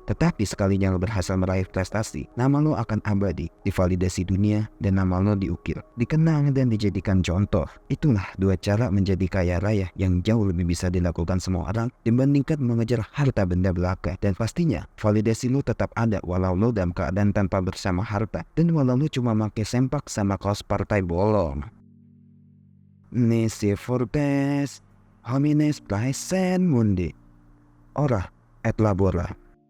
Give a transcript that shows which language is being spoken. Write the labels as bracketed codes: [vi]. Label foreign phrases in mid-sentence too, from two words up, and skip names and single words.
[id] Tetapi sekalinya lo berhasil meraih prestasi, nama lo akan abadi, divalidasi dunia, dan nama lo diukir, dikenang dan dijadikan contoh. Itulah 2 cara menjadi kaya raya yang jauh lebih bisa dilakukan semua orang dibandingkan mengejar harta benda belaka. Dan pastinya validasi lo tetap ada walau lo dalam keadaan tanpa bersama harta, dan walau lo cuma pakai sempak sama kaos partai bolong. [la] Nisi fortes homines praesen mundi ora et labora.